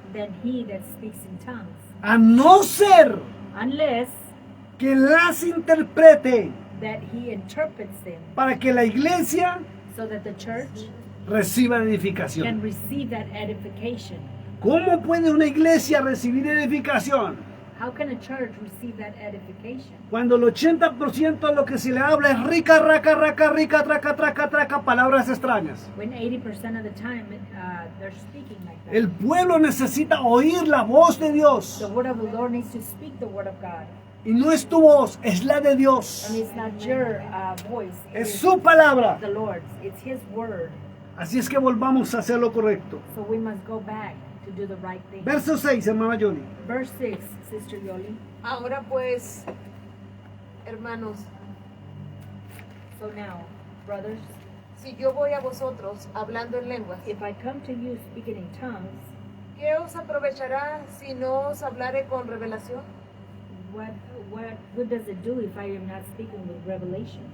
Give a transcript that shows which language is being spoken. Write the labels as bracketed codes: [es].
[en] than he that speaks in tongues. [es] A no ser [en] Unless [es] que las interprete [en] that he interprets them [es] para que la iglesia [en] so that the church [es] reciba [en] can [es] edificación. [en] receive that edification. [es] ¿Cómo puede una iglesia recibir edificación? [en] How can a church receive that edification? [es] Cuando el 80% de lo que se le habla es rica, raca, raca, rica, traca, traca, traca, palabras extrañas. [en] When 80% of the time they're speaking like that. [es] El pueblo necesita oír la voz de Dios. [en] The word of the Lord needs to speak the word of God. [es] Y no es tu voz, es la de Dios. [en] And it's not your voice. It [es] Es [en] is [es] su palabra. [en] the Lord's. It's His word. [es] Así es que volvamos a hacer lo correcto. [en] So we must go back to do the right thing. [es] Verso 6, hermana Johnny. [en] Verse 6, Sister Yoli. [es] Ahora pues, hermanos, [en] So now, brothers, [es] si yo voy a vosotros hablando en lenguas, [en] if I come to you speaking in tongues, [es] ¿qué os aprovechará si no os hablare con revelación [en] what good does it do if I am not speaking with revelation